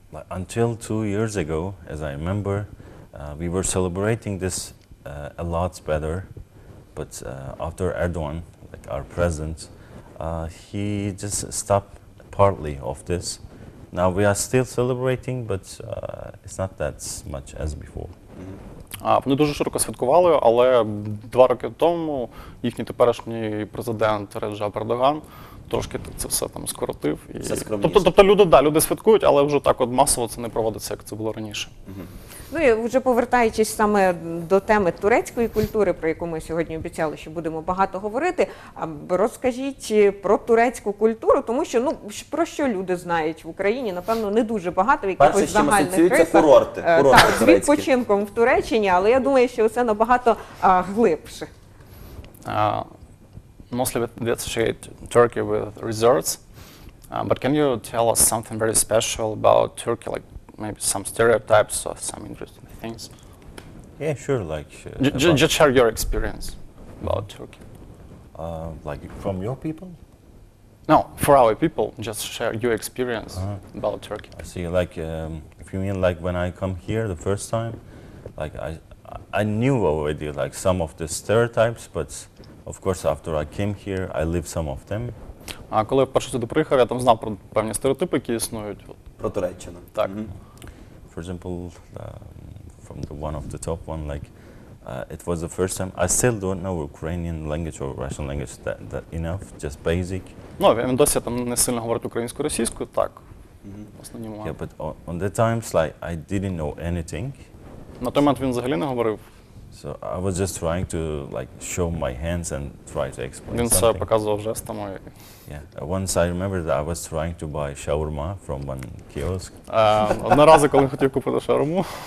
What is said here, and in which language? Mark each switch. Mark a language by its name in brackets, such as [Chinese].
[English] Until 2 years ago, as I remember, we were celebrating this a lot better. But after Erdogan, like our president, he just stopped partly of this. Now we are still celebrating, but it's not that much as before. [Ukrainian] Вони дуже широко святкували, але 2 роки тому їхній теперішній президент Реджеп Ердоган трошки це все там скоротив. Тобто люди святкують, але вже так от масово це не проводиться, як це було раніше. І вже повертаючись саме до теми турецької культури, про яку ми сьогодні обіцяли, що будемо багато говорити, розкажіть про турецьку культуру, тому що, про що люди знають в Україні, напевно, не дуже багато в якихось загальних рисах. Це курорти. Так, з відпочинком в Туреччині, але я думаю, що це набагато глибше. [English] Mostly we associate Turkey with resorts, but can you tell us something very special about Turkey, like maybe some stereotypes or some interesting things? Yeah, sure. Like just share your experience about Turkey. Like from your people? No, for our people, just share your experience about Turkey. I see. Like if you mean like when I come here the first time, like I knew already like some of the stereotypes, but of course after I came here, I lived some of them. [Ukrainian] А коли я вперше сюди приїхав, я там знав про певні стереотипи, які існують. Про Туреччину. Так. [English] For example, from the one of the top one, like it was the first time. I still don't know Ukrainian language or Russian language that enough, just basic. [Ukrainian] Він досі там не сильно говорить українською, російською, так. Основні моменти. [English] Yeah, but on the times like I didn't know anything. [Ukrainian] На той момент він взагалі не говорив. [English] So I was just trying to like show my hands and try to explain [Ukrainian] Він все показував жестами. [English] Yeah. Once I remember that I was trying to buy shawarma from one kiosk. [Ukrainian] Одного разу, коли хотів купити шаурму.